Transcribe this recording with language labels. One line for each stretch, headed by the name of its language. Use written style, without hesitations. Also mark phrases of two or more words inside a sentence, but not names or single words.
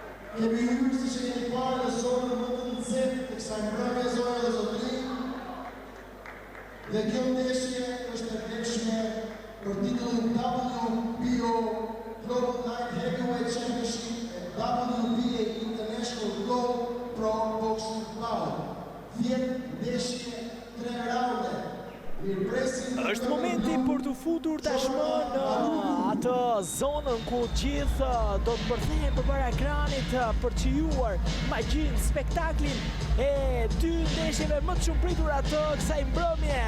Albanian: Kemi hyrë si që keni parë në zonën më të nxehtë të kësaj mbrëmje zona dhe zotëri. Dhe kjo ndeshje është e vlefshme për titullin WBO Global Light Heavyweight Championship e WBA International Global Pro Boxing Bout. 10 ndeshje, 3 raunde. Është momenti për të futur tashmë në atë zonën ku gjithë do të përthehen përpara ekranit për të shijuar magjinë, spektaklin e dy ndeshjeve më të shumë pritura të kësaj mbrëmje.